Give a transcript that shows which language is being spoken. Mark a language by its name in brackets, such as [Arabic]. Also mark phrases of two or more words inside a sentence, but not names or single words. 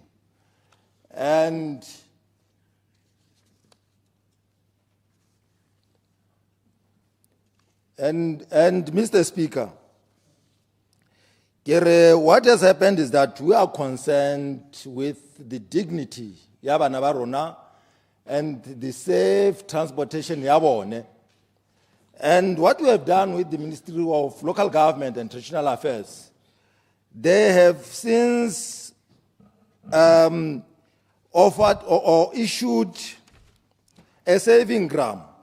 [English] And Mr. Speaker, what has happened is that we are concerned with the dignity [Tswana] yabana ba rona [English] and the safe transportation yabone. And what we have done with the Ministry of Local Government and Traditional Affairs, they have since offered or issued a saving gram.